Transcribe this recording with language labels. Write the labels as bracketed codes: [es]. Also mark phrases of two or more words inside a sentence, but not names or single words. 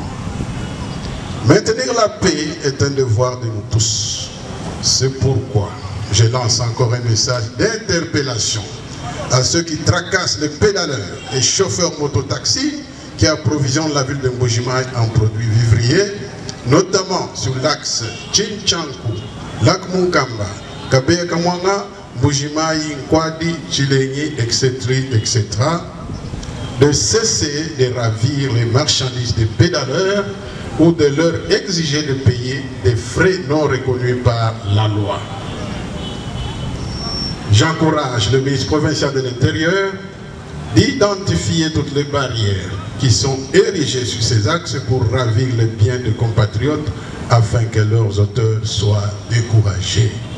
[fr] Maintenir la paix est un devoir de nous tous. C'est pourquoi je lance encore un message d'interpellation à ceux qui tracassent les pédaleurs et chauffeurs mototaxis qui approvisionnent la ville de Mbuji-Mayi en produits vivriers, notamment sur l'axe Chinchankou, Lac Mukamba, Kabeya Kamwanga, Mbuji-Mayi, Nkwadi, Chilengi, etc., etc., de cesser de ravir les marchandises des pédaleurs ou de leur exiger de payer des frais non reconnus par la loi. J'encourage le ministre provincial de l'Intérieur d'identifier toutes les barrières qui sont érigées sur ces axes pour ravir les biens de compatriotes afin que leurs auteurs soient découragés.